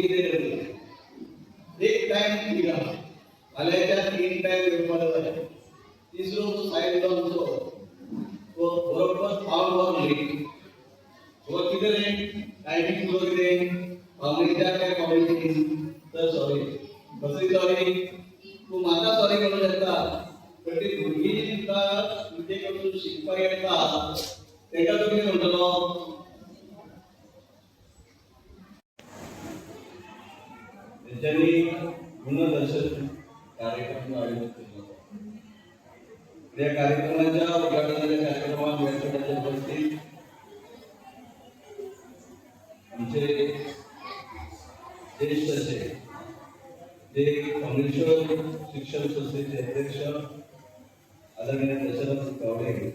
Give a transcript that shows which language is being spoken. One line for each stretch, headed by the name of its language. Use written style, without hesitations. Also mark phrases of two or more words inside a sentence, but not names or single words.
Konkani: कितें करतलीं एक टायम दिला फाल्यांच्या 3 टायम येवपाक जाय तिसरो जो सायड जावचो तो बरोबर पावल लेट तो कितें रे टायमिंग जो कितें पावणे 4 काय पावणे 3 तर सॉरी कसली सॉरी तूं म्हाका सॉरी म्हणूं शकता पण ती भुरगीं जी तुका तुजे कडसून शिकपाक येता तेका तूं कितें म्हणटलो
Marathi: तेंच्यांनी गुणदर्शन कार्यक्रम आयोजित केलो त्या कार्यक्रमाच्या उद्घाटनाच्या कार्यक्रमात व्यासपीठाच्या उपस्थित आमचे ज्येष्ठ असे जे कम्युनिश्वर शिक्षण संस्थेचे अध्यक्ष आदरणीय दशरथ गावडे